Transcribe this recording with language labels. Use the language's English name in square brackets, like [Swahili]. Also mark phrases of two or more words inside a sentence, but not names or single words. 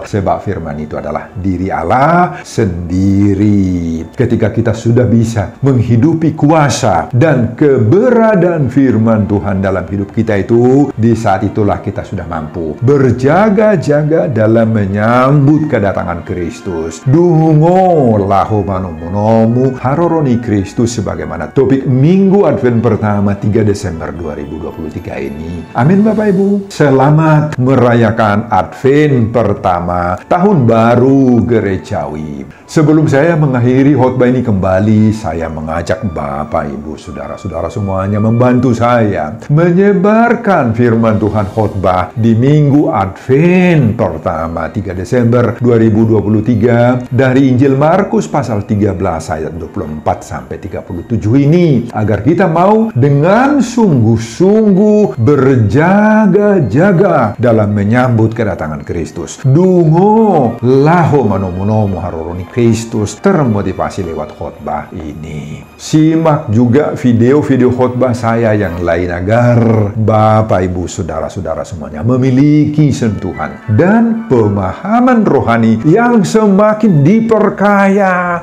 [Indonesian] Sebab firman itu adalah diri Allah sendiri. Ketika kita sudah bisa menghidupi kuasa dan keberadaan firman Tuhan dalam hidup kita itu, di saat itulah kita sudah mampu berjaga-jaga dalam menyambut kedatangan Kristus. [Batak Toba] Dungo lahu manomu haroroni Kristus, [Indonesian] sebagaimana topik Minggu Advent pertama 3 Desember 2023 ini. Amin Bapak Ibu. Selamat merayakan Advent pertama Tahun Baru Gerejawi. Sebelum saya mengakhiri khotbah ini kembali, saya mengajak Bapak Ibu, saudara-saudara semuanya membantu saya menyebarkan firman Tuhan khotbah di Minggu Advent pertama 3 Desember 2023 dari Injil Markus pasal 13 ayat 24 sampai 37 ini, agar kita mau dengan sungguh-sungguh berjaga-jaga dalam menyambut kedatangan Kristus. [Batak Toba] Dungo laho manomu haroroni Kristus, [Indonesian] termotivasi lewat khotbah ini. Simak juga video-video khotbah saya yang lain agar Bapak Ibu saudara-saudara semuanya memiliki sentuhan dan pemahaman rohani yang semakin diperkaya.